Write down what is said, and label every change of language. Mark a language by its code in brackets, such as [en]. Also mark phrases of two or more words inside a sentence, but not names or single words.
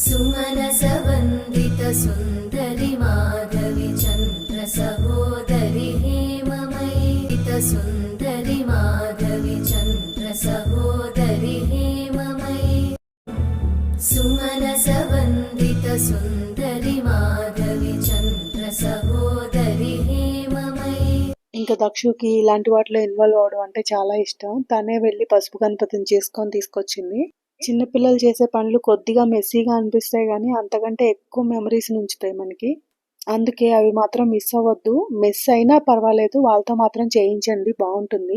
[sa] सुमनस वंदित सुंदरी माधवी चंद्र सहोदरी सुन्दरि माधवि चन्द्र सहोदरि हेममयि सुमनसवन्दित सुन्दरि माधवि चन्द्र सहोदरि हेममयि [te] ఇంకా దక్షుకి ఇలాంటి వాటిలో ఇన్వాల్వ్ అవడం అంటే చాలా ఇష్టం. తనే వెళ్ళి పసుపు గణపతిని చేసుకొని తీసుకొచ్చింది. చిన్నపిల్లలు చేసే పనులు కొద్దిగా మెస్సీగా అనిపిస్తాయి కానీ అంతకంటే ఎక్కువ మెమరీస్ ఉంచుతాయి మనకి. అందుకే అవి మాత్రం మిస్ అవ్వద్దు. మిస్ అయినా పర్వాలేదు, వాళ్ళతో మాత్రం చేయించండి, బాగుంటుంది.